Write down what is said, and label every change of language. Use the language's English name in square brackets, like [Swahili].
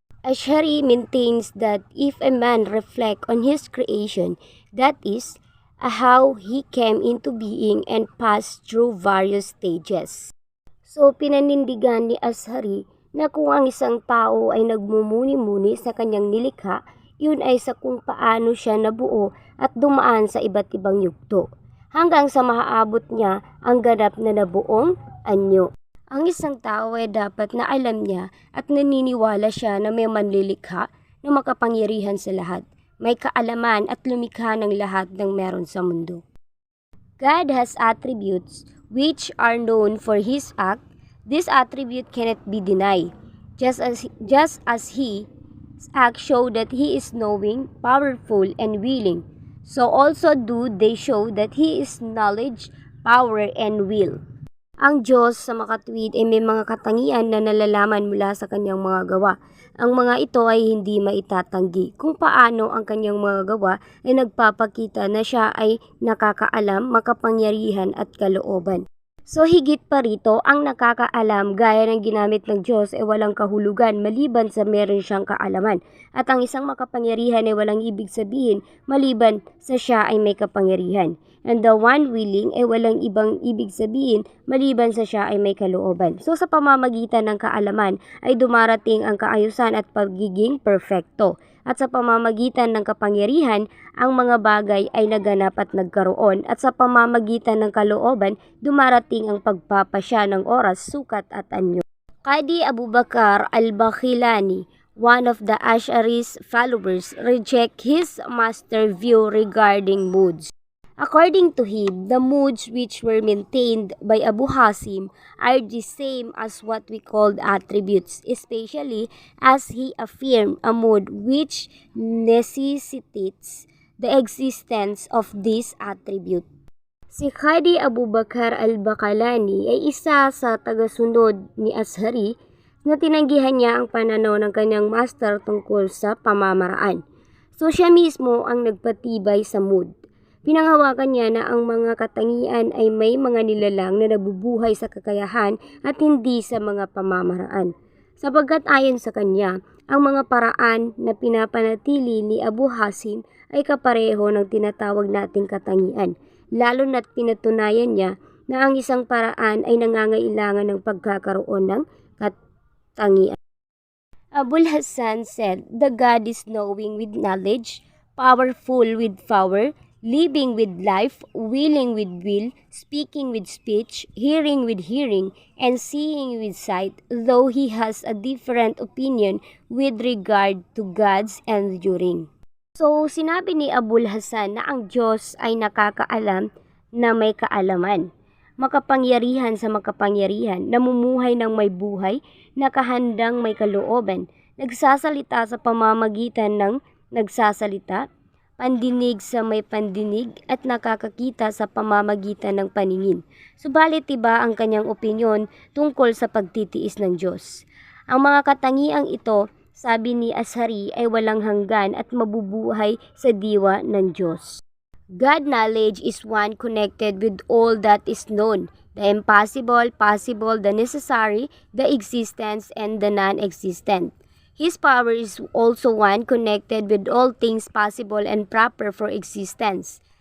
[English] Ash'ari maintains that if a man reflect on his creation, that is, how he came into being and passed through various stages. [Filipino] So pinanindigan ni Ash'ari na kung ang isang tao ay nagmumuni-muni sa kanyang nilikha, yun ay sa kung paano siya nabuo at dumaan sa iba't ibang yugto, hanggang sa maaabot niya ang ganap na nabuong anyo. Ang isang tao ay dapat na alam niya at naniniwala siya na may manlilikha na makapangyarihan sa lahat, may kaalaman at lumikha ng lahat ng meron sa mundo. [English] God has attributes which are known for His act. This attribute cannot be denied, just as He acts show that He is knowing, powerful, and willing. So also do they show that He is knowledge, power, and will. [Filipino] Ang Diyos sa makatuwid ay may mga katangian na nalalaman mula sa kanyang mga gawa. Ang mga ito ay hindi maitatanggi kung paano ang kanyang mga gawa ay nagpapakita na siya ay nakakaalam, makapangyarihan at kalooban. So higit pa rito, ang nakakaalam gaya ng ginamit ng Diyos ay walang kahulugan maliban sa meron siyang kaalaman. At ang isang makapangyarihan ay walang ibig sabihin maliban sa siya ay may kapangyarihan. [English] And the one willing [Filipino] ay walang ibang ibig sabihin maliban sa siya ay may kalooban. So sa pamamagitan ng kaalaman ay dumarating ang kaayusan at pagiging perfecto. At sa pamamagitan ng kapangyarihan, ang mga bagay ay naganap at nagkaroon. At sa pamamagitan ng kalooban, dumarating ang pagpapasya ng oras, sukat at anyo. [English] Qadi Abu Bakr al-Bakhilani, one of the Ash'ari's followers, reject his master view regarding moods. According to him, the moods which were maintained by Abu Hasim are the same as what we called attributes, especially as he affirmed a mood which necessitates the existence of this attribute. [Filipino] Si Qadi Abu Bakr al-Bakalani ay isa sa tagasunod ni Ash'ari na tinanggihan niya ang pananaw ng kanyang master tungkol sa pamamaraan. So siya mismo ang nagpatibay sa mood. Pinanghawakan niya na ang mga katangian ay may mga nilalang na nabubuhay sa kakayahan at hindi sa mga pamamaraan. Sapagkat ayon sa kanya, ang mga paraan na pinapanatili ni Abu Hasim ay kapareho ng tinatawag nating katangian, lalo na't pinatunayan niya na ang isang paraan ay nangangailangan ng pagkakaroon ng katangian. [English] Abul Hasan said, "The God is knowing with knowledge, powerful with power, living with life, willing with will, speaking with speech, hearing with hearing, and seeing with sight, though he has a different opinion with regard to God's enduring." [Filipino] So, sinabi ni Abul Hasan na ang Diyos ay nakakaalam na may kaalaman, makapangyarihan sa makapangyarihan, namumuhay ng may buhay, nakahandang may kalooban, nagsasalita sa pamamagitan ng nagsasalita, pandinig sa may pandinig at nakakakita sa pamamagitan ng paningin. Subalit iba ang kanyang opinyon tungkol sa pagtitiis ng Diyos. Ang mga katangiang ito, sabi ni Ash'ari, ay walang hanggan at mabubuhay sa diwa ng Diyos. [English] God knowledge is one connected with all that is known, the impossible, possible, the necessary, the existence, and the non-existent. His power is also one connected with all things possible and proper for existence.